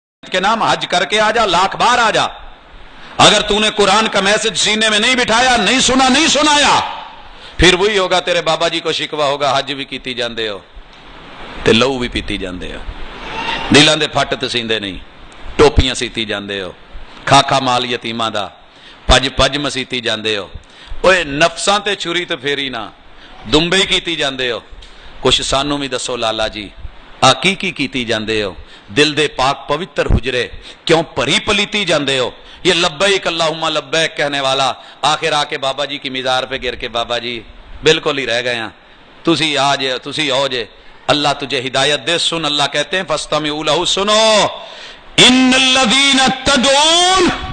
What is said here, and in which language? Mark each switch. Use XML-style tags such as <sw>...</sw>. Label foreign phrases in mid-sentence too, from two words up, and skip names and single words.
<ur>کے نام حج کر کے آ جا، 1,00,000 بار آ جا، اگر تو نے قرآن کا میسج سینے میں نہیں بٹھایا، نہیں سنا، نہیں سنایا، پھر وہی ہوگا تیرے بابا جی کو شکوا ہوگا،</ur> <pa>حج بھی کیتی جاندے ہو تے لہو بھی پیتی جاندے ہو، دلاں دے پھٹ تے سیندے نہیں، ٹوپیاں سیتی جاندے ہو، کھا مال یتیماں دا، پج مسیتی جاندے ہو، اوے نفساں تے چھری تے پھیری نہ دمبے کیتی جاندے ہو، کچھ سانو بھی دسو لالا جی کی کیتی جاندے ہو، دل دے پاک پوتر حجرے کیوں پری پلیتی جاندے ہو؟</pa> <ur>یہ</ur> <ar>لبیک اللہم لبیک</ar> <ur>کہنے والا آخر آ کے بابا جی کی مزار پہ گر کے بابا جی بالکل ہی رہ گئے ہیں،</ur> <pa>تسی آؤ جے،</pa> <ur>اللہ تجھے ہدایت دے، سن، اللہ کہتے ہیں</ur> <ar>فاستمعوا لہ،</ar> <ur>سنو،</ur> <ar>ان الذین تدعون،</ar>